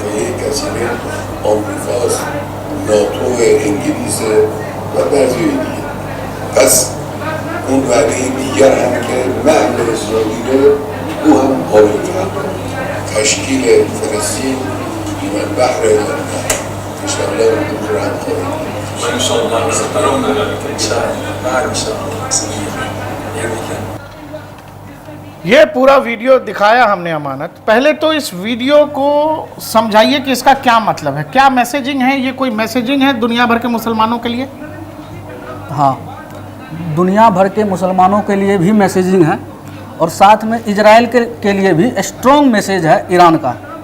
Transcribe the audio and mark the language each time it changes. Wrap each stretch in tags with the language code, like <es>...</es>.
<fa>فئه کثیره آمریکاست، ناتو، انگلیس و بعضی دیگه. پس اون وعده دیگر هم که محل اسرائیل، او هم قابل تحقق. تشکیل فلسطین من بحر النهر انشاءالله اون رو هم خواهیم.</fa> <ar>وإن شاء الله سترون ذلك إن شاء الله بعد إن شاء الله.</ar> <hi>ये पूरा वीडियो दिखाया हमने अमानत। पहले तो इस वीडियो को समझाइए कि इसका क्या मतलब है, क्या मैसेजिंग है? ये कोई मैसेजिंग है दुनिया भर के मुसलमानों के लिए? हाँ, दुनिया भर के मुसलमानों के लिए भी मैसेजिंग है और साथ में इजराइल के लिए भी स्ट्रॉन्ग मैसेज है ईरान का।</hi>